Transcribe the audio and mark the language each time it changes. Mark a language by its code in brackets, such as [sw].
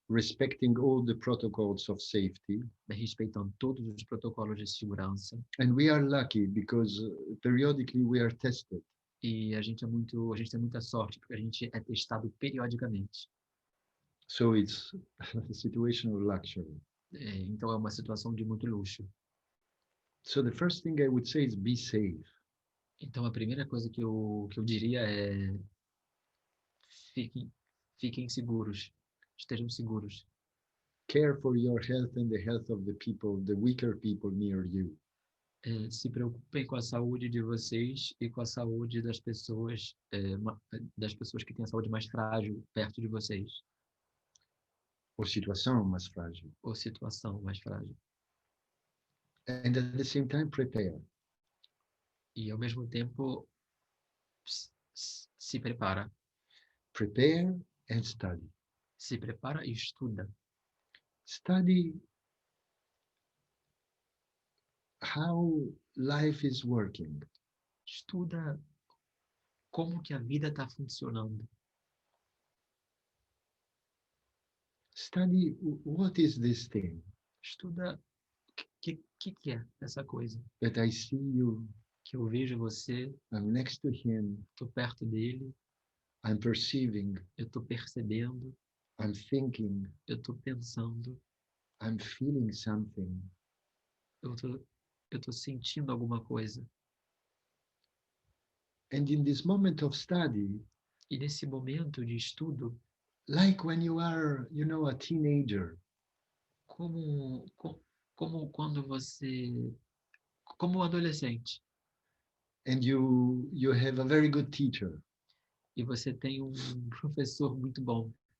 [en] Respecting all the protocols of safety. [pt] Respeitando todos os protocolos de segurança. [en] And we are lucky because periodically we are tested. [pt] E a gente tem muita sorte porque a gente é testado periodicamente. [en] So it's a situation of luxury. [pt] Então é uma situação de muito luxo. [en] So the first thing I would say is be safe. [pt] Então a primeira coisa que eu diria é fiquem seguros, estejam seguros. [en] Care for your health and the health of the people, the weaker people near you. [pt] Se preocupem com a saúde de vocês e com a saúde das pessoas que têm a saúde mais frágil perto de vocês. Ou situação mais frágil. Ou situação mais frágil. [en] And at the same time prepare. [pt] E ao mesmo tempo se prepara. [en] Prepare and study. [pt] Se prepara e estuda. [en] Study how life is working. [pt] Estuda como que a vida está funcionando. [en] Study what is this thing. [pt] Estuda o que é essa coisa. [en] That I see you. [pt] Que eu vejo você. [en] I'm next to him. [pt] Estou perto dele. [en] I'm perceiving. [pt] Eu estou percebendo. [en] I'm thinking. [pt] Eu estou pensando. [en] I'm feeling something. [pt] Eu estou sentindo alguma coisa. [en] And in this moment of study, [pt] e nesse momento de estudo, [en] like when you are, a teenager, [pt] como quando você, como adolescente, [en] and you have a very good teacher, [pt] e você tem um professor muito bom,